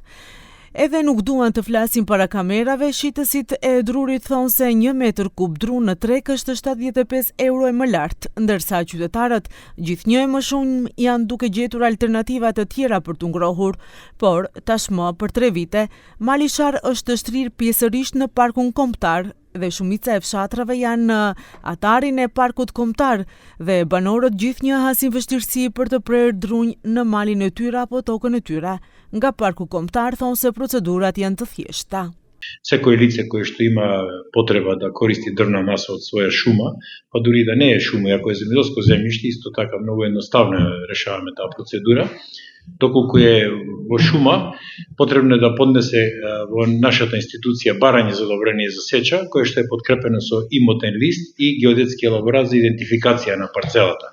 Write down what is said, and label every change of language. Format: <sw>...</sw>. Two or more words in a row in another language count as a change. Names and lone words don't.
<sq>Edhe nuk duan të flasin para kamerave, shitësit e drurit thonë se 1 metër kub dru në treg është 75 euro e më lartë, ndërsa qytetarët gjithnjë e më shumë janë duke gjetur alternativa të tjera për të ngrohur, por tashmë për 3 vite, mali Shar është shtrirë pjesërisht në parkun kombëtar dhe shumica e fshatrave janë në atarin e parkut kombëtar dhe banorët gjithnjë hasin vështirësi për të prerë drunj në malin e tyre apo tokën e tyre. Nga parku kombëtar thonë se procedurat janë të thjeshta.</sq> <mk>Всякое лице кое што има потреба да користи дрвна маса од своја шума, па дури да не е шума, ако е земјоделско земјиште, исто така многу едноставно решаваме таа процедура. Доколку е во шума, потребно е да поднесе во нашата институција барање за одобрение за сеча, кое што е подкрепено со имотен лист и геодетски елаборат за идентификација на парцелата.</mk>